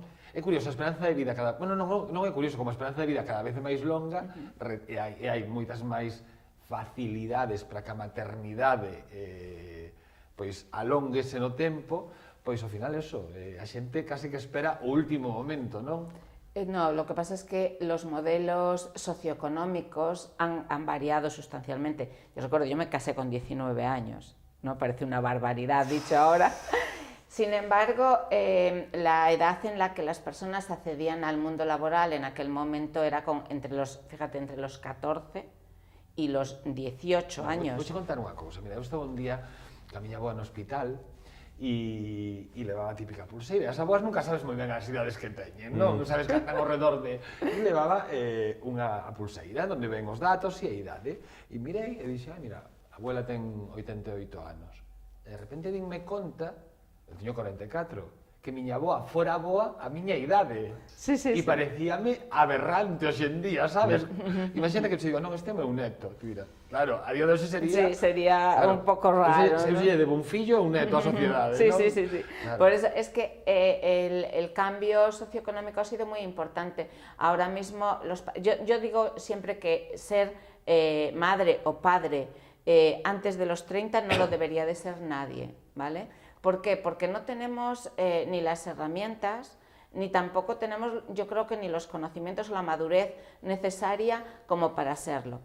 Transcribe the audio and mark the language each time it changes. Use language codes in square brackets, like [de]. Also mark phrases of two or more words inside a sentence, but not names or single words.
[gl] É curioso, a esperanza de vida cada... Bueno, non é curioso, como a esperanza de vida cada vez é máis longa e hai moitas máis facilidades para que a maternidade pois alónguese no tempo. Pois ao final eso, a xente casi que espera o último momento, non? [es] No, lo que pasa es que los modelos socioeconómicos han variado sustancialmente. Yo recuerdo, yo me casé con 19 años, ¿no? Parece una barbaridad dicho ahora. Sin embargo, la edad en la que las personas accedían al mundo laboral en aquel momento era entre los 14 y los 18 años. [gl] Vou contar unha cousa, mira, eu estaba un día que a miña avoa no hospital e levaba a típica pulseira. As avoas nunca sabes moi ben as idades que teñen, non? Non sabes que andan ao redor de... E levaba unha pulseira onde ven os datos e a idade. E mirei e dixen, mira, a abuela ten 88 anos. E de repente dinme conta, eu teño 44, que miña avoa fora avoa a miña idade. Sí. E parecíame aberrante hoxe en día, sabes? Imagínate que te digo, non, este é meu neto. Mira, claro, a día de hoxe sería... Sí, sería un pouco raro, Se lle debo un fillo ou un neto á sociedade, sí, non? Sí. Claro. [es] Por eso es que el cambio socioeconómico ha sido muy importante. Ahora mismo, yo digo siempre que ser madre o padre antes de los 30 no lo debería de ser nadie, ¿vale? ¿Por qué? Porque no tenemos ni las herramientas, ni tampoco tenemos, yo creo que ni los conocimientos o la madurez necesaria como para serlo.